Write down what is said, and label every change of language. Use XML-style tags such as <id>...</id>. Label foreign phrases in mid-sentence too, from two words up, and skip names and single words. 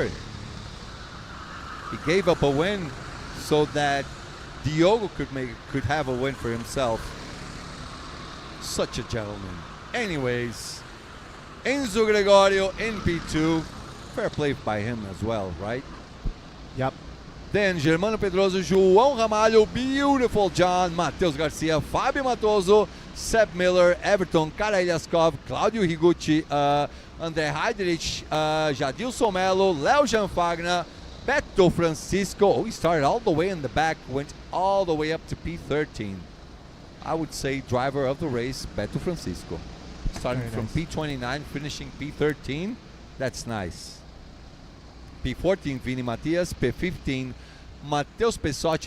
<en>He gave up a win so that Diogo could have a win for himself. Such a gentleman. Anyways, Enzo Gregorio in P2. Fair play by him as well, right? Yep. Then Germano Pedroso, João Ramalho, beautiful John, Mateus Garcia, Fábio Matoso, Seb Miller, Everton, Kara Ilyaskov, Claudio Higuchi, André Heidrich, Jadilson Melo, Léo Janfagna, Beto Francisco. Oh, he started all the way in the back, went all the way up to P13. I would say driver of the race, Beto Francisco. Starting Very from nice. P29, finishing P13. That's nice. P14, Vini Matias. P15, Matheus Pessotti.</en>